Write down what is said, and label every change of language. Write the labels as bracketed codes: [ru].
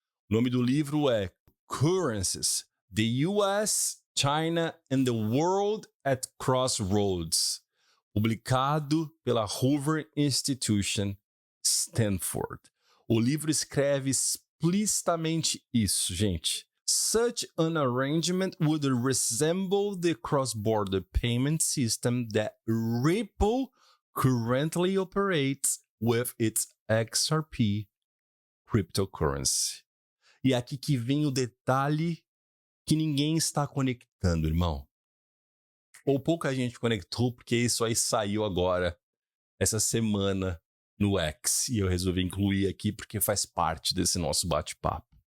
[pt] O nome do livro é Currencies, the US, China and the World at Crossroads, publicado pela Hoover Institution Stanford. O livro escreve explicitamente isso, gente. [en] Such an arrangement would resemble the cross-border payment system that Ripple currently operates with its XRP cryptocurrency. [pt] E aqui que vem o detalhe que ninguém está conectando, irmão. Ou pouca gente conectou, porque isso aí saiu agora, essa semana, no X. E eu resolvi incluir aqui porque faz parte desse nosso bate-papo.